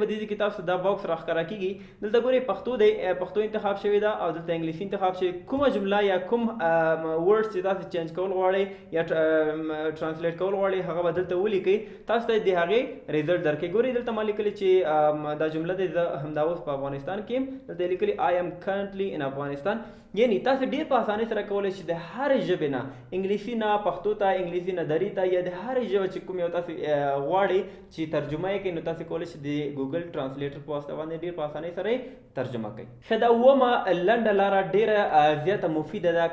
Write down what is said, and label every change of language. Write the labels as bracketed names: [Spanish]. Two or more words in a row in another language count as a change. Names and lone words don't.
[Pashto] په دې کې تاسو دا باکس راښکاره کېږي دلته ګورئ پښتو دی پښتو انتخاب شوې ده او دلته انګلیسي انتخاب شوې. کومه جمله یا کوم ورډز چې تاسې چینج کول غواړئ یا ټرانسلیټ کول غواړئ هغه به دلته ولیکئ. تاسو ته د هغې ریزلټ درکوي. ګورئ دلته ما لیکلي چې دا جمله دی زه همدا اوس په افغانستان کې یم. دلته یې لیکلي [English] I am currently in Afghanistan. [Pashto] یعنی تاسو ډېر په اسانۍ سره کولی شئ د هرې ژبې نه انګلیسي نه پښتو ته انګلیسي نه دري ته یا د هرې ژبه چې کوم یو تاسې غواړئ چې ترجمه یې کړئ نو تاسې کولی شئ د ګوګل ټرانسلیټر په واسطه باندې ډېر په اسانۍ سره یې ترجمه کړئ. ښه دا اوومه لنډه لاره ډېره زیاته مفیده ده.